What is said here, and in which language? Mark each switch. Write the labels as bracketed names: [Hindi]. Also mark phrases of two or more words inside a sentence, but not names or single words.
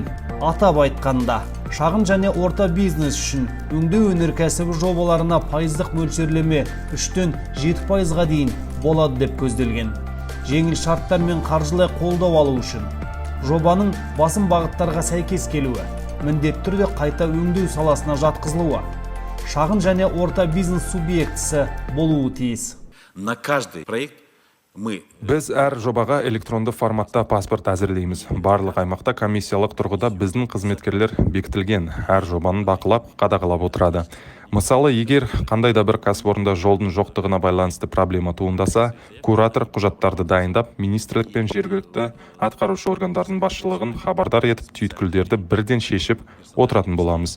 [Kazakh] Атап айтқанда, шағын және орта бизнес үшін өңдеу өнеркәсібі жобаларына пайыздық мөлшерлеме 3-тен 7%-ға дейін болады деп көзделген. Жеңіл шарттар мен қаржылай қолдау алу үшін жобаның басым бағыттарға сәйкес келуі, міндетті түрде қайта өңдеу саласына жатқызылуы, шағын және орта бизнес субъектісі болуы тиіс. [Russian] На каждый проект [Kazakh] Біз әр жобаға электронды форматта паспорт әзірлейміз. Барлық аймақта комиссиялық тұрғыда біздің қызметкерлер бекітілген. Әр жобаны бақылап, қадағалап отырады. Мысалы, егер қандай да бір кәсіпорында жолдың жоқтығына байланысты проблема туындаса, куратор құжаттарды дайындап, министрлік пен жергілікті атқарушы органдардың басшылығын хабардар етіп, түйткілдерді бірден шешіп отыратын боламыз.